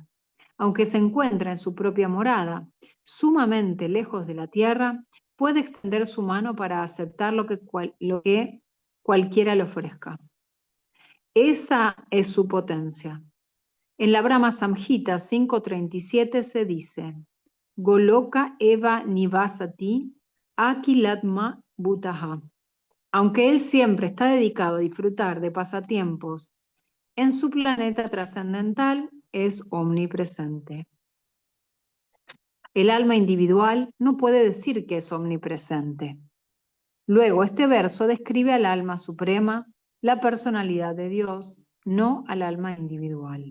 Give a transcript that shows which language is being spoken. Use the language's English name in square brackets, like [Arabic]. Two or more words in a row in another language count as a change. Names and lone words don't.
[Spanish] Aunque se encuentra en su propia morada, sumamente lejos de la tierra, puede extender su mano para aceptar lo que cualquiera le ofrezca. Esa es su potencia. En la Brahma Samhita 5.37 se dice: [Sanskrit] Goloka eva nivasati akilatma bhutaha. [Spanish] Aunque él siempre está dedicado a disfrutar de pasatiempos, en su planeta trascendental es omnipresente. El alma individual no puede decir que es omnipresente. Luego, este verso describe al alma suprema, la personalidad de Dios, no al alma individual.